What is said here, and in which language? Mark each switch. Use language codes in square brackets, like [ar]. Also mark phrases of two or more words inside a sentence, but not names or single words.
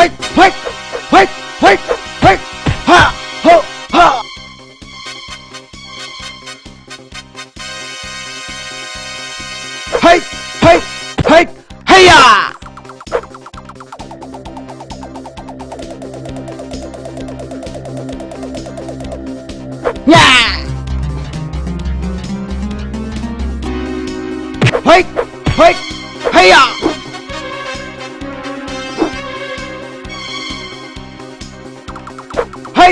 [en] Wait! Wait! Wait! Wait! Ha! Ho! Ha! Hey! Hey! Hey! Hey-ya! Yeah! Wait! Wait! Hey-ya! Hey!